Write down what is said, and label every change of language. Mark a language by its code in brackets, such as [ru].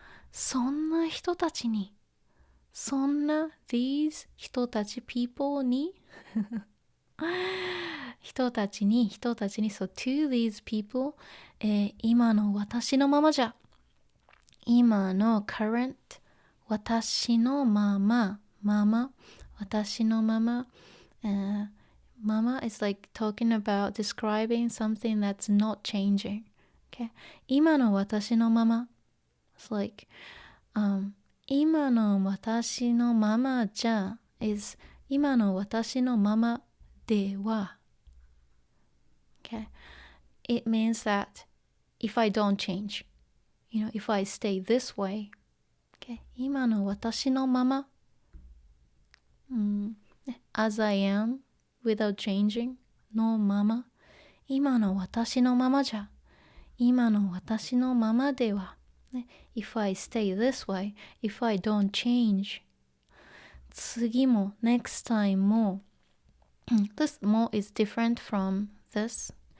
[ja] そんな人たちに these 人たち people に人たちに [en] so to these people、 [ja] 今の私のままじゃ今の current 私のまま私のまま、mama is like talking about describing something that's not changing.Okay. 今の私のまま It's like, 今の私のままじゃ is 今の私のままでは Okay. [en] It means that if I don't change, if I stay this way, okay. [ja] 今の私のまま、 [en] as I am without changing のまま [ja] 今の私のままじゃ今の私のままでは、 [en] ね、If I stay this way, if I don't change 次も next time もThis more is different from this.